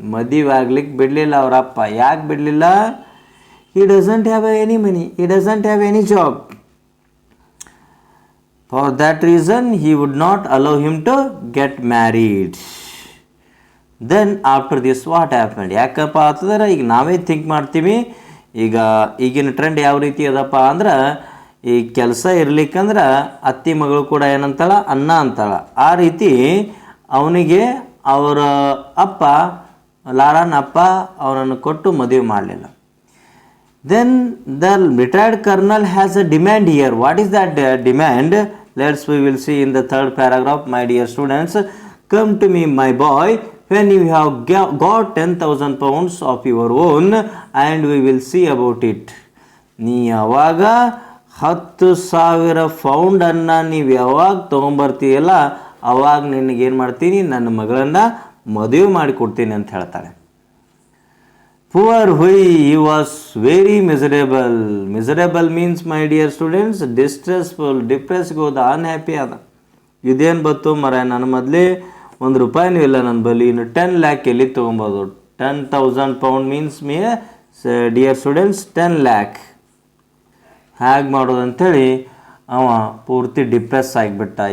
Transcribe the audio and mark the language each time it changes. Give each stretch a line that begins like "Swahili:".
Kannada: ಮದುವೆ ಆಗ್ಲಿಕ್ಕೆ ಬಿಡಲಿಲ್ಲ ಅವರಪ್ಪ. ಯಾಕೆ ಬಿಡಲಿಲ್ಲ?
English: he doesn't have any money, he doesn't have any job. For that reason he would not allow him to get married. Then after this what happened?
Kannada: ಯಾಕಪ್ಪ ಅಂತಂದ್ರೆ ಈಗ ನಾವೇ ಥಿಂಕ್ ಮಾಡ್ತೀವಿ, ಈಗಿನ ಟ್ರೆಂಡ್ ಯಾವ ರೀತಿ ಅದಪ್ಪ ಅಂದ್ರೆ, ಈ ಕೆಲಸ ಇರ್ಲಿಕ್ಕಂದ್ರೆ ಅತ್ತಿ ಮಗಳು ಕೂಡ ಏನಂತಾಳ? ಅನ್ನ ಅಂತಾಳ. ಆ ರೀತಿ ಅವನಿಗೆ ಅವರ ಅಪ್ಪ, ಲಾರಾನ ಅಪ್ಪ ಅವನನ್ನು ಕೊಟ್ಟು ಮದುವೆ ಮಾಡಲಿಲ್ಲ.
English: Then the retired colonel has a demand here. What is that demand? We will see in the third paragraph, my dear students. Come to me my boy when you have got 10,000 pounds of your own and we will see about it.
Kannada: ನೀ ಯಾವಾಗ 10,000 pound ನೀವು ಯಾವಾಗ ತೊಗೊಂಬರ್ತೀಯಲ್ಲ ಅವಾಗ ನಿನಗೇನು ಮಾಡ್ತೀನಿ, ನನ್ನ ಮಗಳನ್ನು ಮದುವೆ ಮಾಡಿಕೊಡ್ತೀನಿ ಅಂತ ಹೇಳ್ತಾಳೆ.
English: Poor ಹುಯ್, he was very miserable. Miserable means, my dear students, distressful, depressed
Kannada: ಹೋದ, ಅನ್ಹ್ಯಾಪಿ ಆದ. ಇದೇನು ಬತ್ತು ಮರ, ನನ್ನ ಮೊದಲೇ ₹1 ಇಲ್ಲ ನನ್ನ ಬಳಿ, ಇನ್ನು 10 lakh ಎಲ್ಲಿ ತೊಗೊಬೋದು?
English: 10,000 pound means dear students 10 lakh.
Kannada: ಹೇಗೆ ಮಾಡೋದಂಥೇಳಿ ಅವ ಪೂರ್ತಿ ಡಿಪ್ರೆಸ್ ಆಗಿಬಿಟ್ಟ.